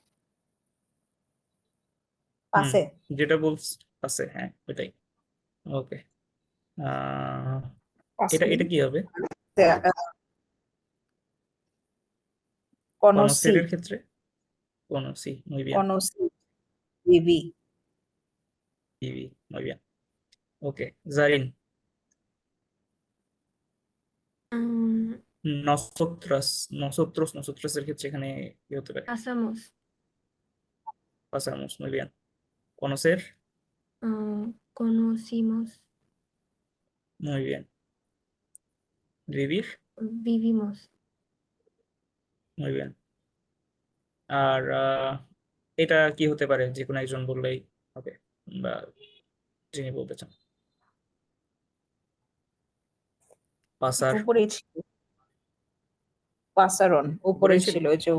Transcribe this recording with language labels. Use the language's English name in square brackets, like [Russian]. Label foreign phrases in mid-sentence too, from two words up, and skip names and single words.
[Spanish] হুম, পাসে। [Bangla] যেটা বলছ আছে, হ্যাঁ ওটাই। ওকে, আহ এটা [Spanish] পাসে [Bangla] এটা কি হবে [Spanish] conocí, [Bangla] কনসের ক্ষেত্রে? কোনসি, [Spanish] muy bien, conocí, viví. viví, muy bien. [Bangla] ওকে, জারিন, Mm, nosotros এর ক্ষেত্রে এখানে কি হতে পারে? [Spanish] pasamos, pasamos, muy bien. conocer, conocimos, muy bien. vivir, vivimos. muy bien. [Bangla] আর এটা কি হতে পারে, যে কোনো একজন বললেই হবে, বা যিনি বলতে চান। [Spanish] পাসার, [Bangla] উপরেই ছিল পাসারন, উপরেই উপরেই ছিল, ছিল ওই যে